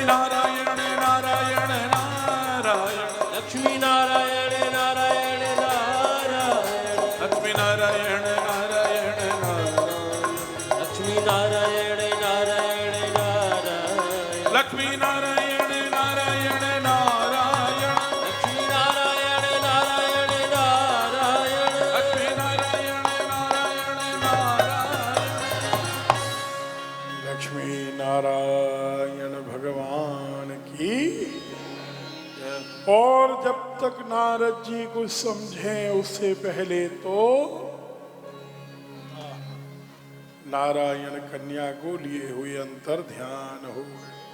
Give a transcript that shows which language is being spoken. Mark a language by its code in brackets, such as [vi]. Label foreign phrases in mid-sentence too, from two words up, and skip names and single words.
[hi] नारायण नारायण नारायण, लक्ष्मी नारायण नारायण नारायण, लक्ष्मी नारायण नारायण नारायण, लक्ष्मी नारायण नारायण नारायण, लक्ष्मी नारायण नारायण नारायण, लक्ष्मी नारायण नारायण नारायण, लक्ष्मी नारायण नारायण नारायण। लक्ष्मी नारायण भगवान की। और जब तक नारद जी कुछ समझे, उससे पहले तो नारायण कन्या को लिए हुए अंतर ध्यान हो गए।